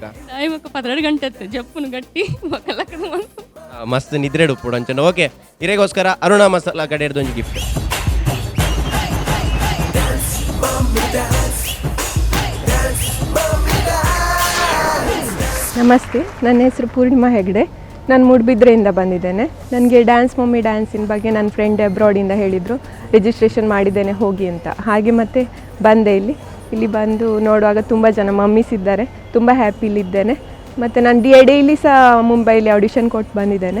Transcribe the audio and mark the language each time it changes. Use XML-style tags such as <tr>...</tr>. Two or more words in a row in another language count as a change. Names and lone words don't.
<tcy>12 ಗಂಟೆ ಜಪ್ಪುನು ಗಟ್ಟಿ ಮಸ್ತ್ ನಿದ್ರೆಡು ಪುಡ ಅಂಚಂಡ. ಓಕೆ, ಇರೆಗೋಸ್ಕರ ಅರುಣಾ ಮಸಾಲ ಕಡೆ ಹಿಡ್ದು ಒಂಜಿ ಗಿಫ್ಟ್.</tcy> <kn>ನಮಸ್ತೆ, ನನ್ನ ಹೆಸರು ಪೂರ್ಣಿಮಾ ಹೆಗ್ಡೆ. ನಾನು ಮೂಡುಬಿದ್ರೆಯಿಂದ ಬಂದಿದ್ದೇನೆ. ನನಗೆ ಡ್ಯಾನ್ಸ್ ಮಮ್ಮಿ ಡ್ಯಾನ್ಸಿನ ಬಗ್ಗೆ ನನ್ನ ಫ್ರೆಂಡ್ ಅಬ್ರಾಡಿಂದ ಹೇಳಿದರು, ರಿಜಿಸ್ಟ್ರೇಷನ್ ಮಾಡಿದ್ದೇನೆ ಹೋಗಿ ಅಂತ. ಹಾಗೆ ಮತ್ತೆ ಬಂದೆ ಇಲ್ಲಿ ಬಂದು ನೋಡುವಾಗ ತುಂಬ ಜನ ಮಮ್ಮೀಸ್ ಇದ್ದಾರೆ. ತುಂಬ ಹ್ಯಾಪಿಲಿದ್ದೇನೆ. ಮತ್ತು ನಾನು ಡೈಲಿ ಸಹ ಮುಂಬೈಲಿ ಆಡಿಷನ್ ಕೊಟ್ಟು ಬಂದಿದ್ದೇನೆ.</kn>